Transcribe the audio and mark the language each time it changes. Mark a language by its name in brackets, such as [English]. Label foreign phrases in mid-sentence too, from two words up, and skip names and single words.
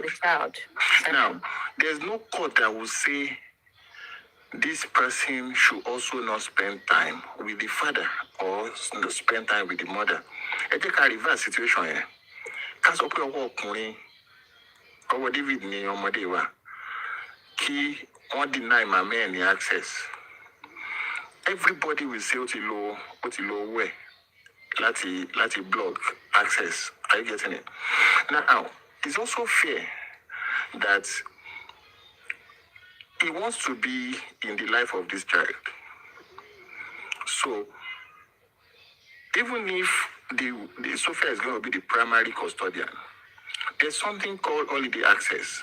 [English] Now, there's no court that will say this person should also not spend time with the father or spend time with the mother. I take a reverse situation here. Because of our David [Yoruba] ni ọmọdé wa kí wọ́n [English] deny mama any access. Everybody will say [Yoruba] ó ti lo owó ẹ̀ láti [English] block access. Are you getting it? Now, it's also fair that he wants to be in the life of this child. So, even if the Sophia is going to be the primary custodian, there's something called holiday access.